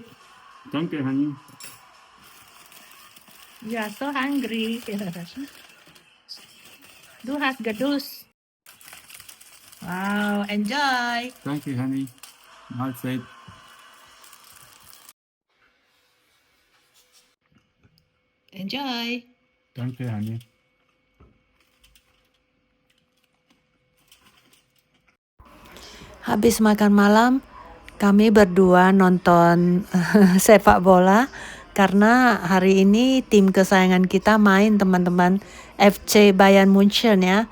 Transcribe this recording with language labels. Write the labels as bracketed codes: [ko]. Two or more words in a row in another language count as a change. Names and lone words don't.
[de] Danke, Hani. [en] You are so hungry. [de] Du hast Geduld. [en] Wow, enjoy. [de] Danke, Hani. Mahlzeit. [en] Enjoy. [de] Danke, Hani. [id] Habis makan malam, kami berdua nonton sepak bola karena hari ini tim kesayangan kita main teman-teman, FC Bayern München ya.